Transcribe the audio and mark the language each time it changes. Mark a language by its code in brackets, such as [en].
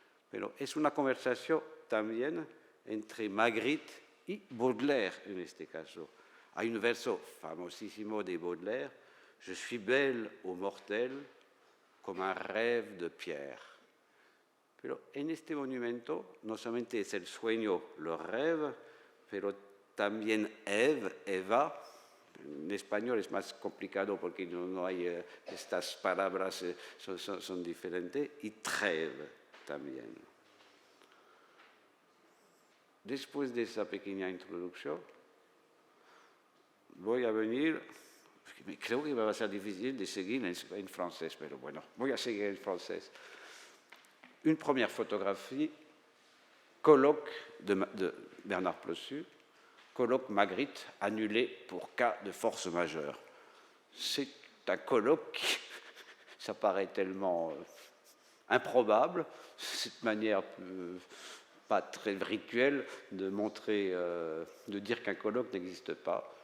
[es] Pero es una conversación también entre Magritte y Baudelaire en este caso. Hay un verso famosísimo de Baudelaire: [fr] Je suis belle aux mortels comme un rêve de pierre. [es] Pero en este monumento no solamente es el sueño, el rêve, pero también Eva. En español es más complicado porque no hay estas palabras, son diferentes, y trêve también. Después de esa pequeña introducción, voy a venir, creo que va a ser difícil de seguir en francés, pero bueno, voy a seguir en francés. [fr] Une première photographie, colloque de Bernard Plossu, colloque Magritte annulé pour cas de force majeure. C'est un colloque, ça paraît tellement improbable, cette manière pas très rituelle de montrer, de dire qu'un colloque n'existe pas.